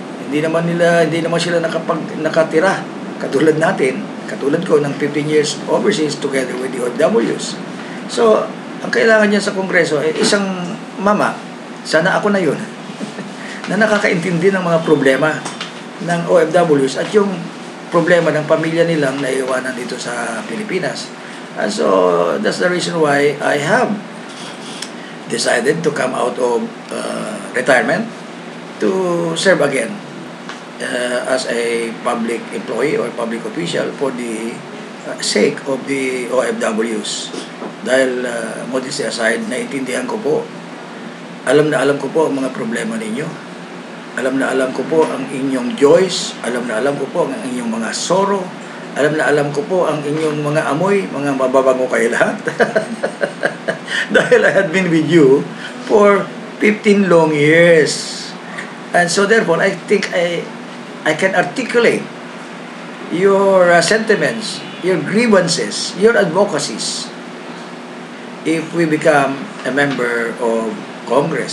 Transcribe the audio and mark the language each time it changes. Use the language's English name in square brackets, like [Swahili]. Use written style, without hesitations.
[Filipino] Hindi naman sila nakatira katulad natin, katulad ko ng 15 years overseas [English] together with the OFWs. [Filipino] So, ang kailangan niya sa Kongreso ay isang mama, sana ako na yun, na nakakaintindi ng mga problema ng OFWs at yung problema ng pamilya nilang naiiwanan dito sa Pilipinas. [English] And so, that's the reason why I have decided to come out of retirement to serve again as a public employee or public official for the sake of the OFWs. [Filipino] Dahil modesty aside, naiintindihan ko po, alam ko po ang mga problema ninyo. Alam ko po ang inyong joys, alam ko po ang inyong mga sorrow, alam ko po ang inyong mga amoy, mga mababango kayo lahat. [English] Dahil I had been with you for 15 long years. And so therefore, I think I can articulate your sentiments, your grievances, your advocacies if we become a member of Congress.